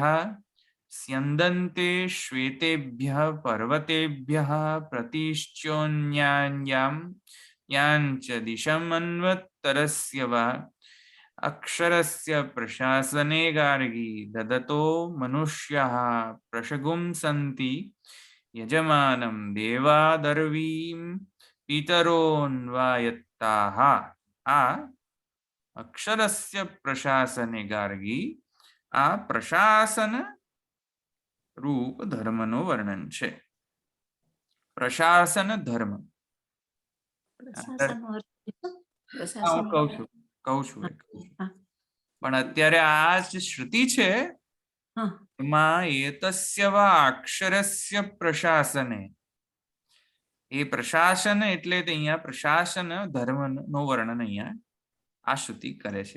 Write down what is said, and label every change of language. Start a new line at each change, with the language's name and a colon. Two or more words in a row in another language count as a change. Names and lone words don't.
Sanskrit: स्यन्दन्ते श्वेतेभ्यः पर्वतेभ्यः प्रतिश्चोन्यान्यां यांच दिशमन्वत्तरस्य वा अक्षरस्य प्रशासने गार्गी ददतो मनुष्याः प्रशगुंसन्ति यजमानं देवादर्वीं पितरोऽन्वायत्ताः.
Gujarati: आ
Sanskrit: अक्षरस्य प्रशासने गार्गी
Gujarati: આ પ્રશાસન રૂપ ધર્મનું વર્ણન છે. પ્રશાસન ધર્મ કહું છું પણ અત્યારે આ જે શ્રુતિ છે એમાં
Sanskrit: એતસ્ય વા અક્ષરસ્ય પ્રશાસને,
Gujarati: એ પ્રશાસન એટલે અહીંયા પ્રશાસન ધર્મનો વર્ણન અહીંયા આ શ્રુતિ કરે છે.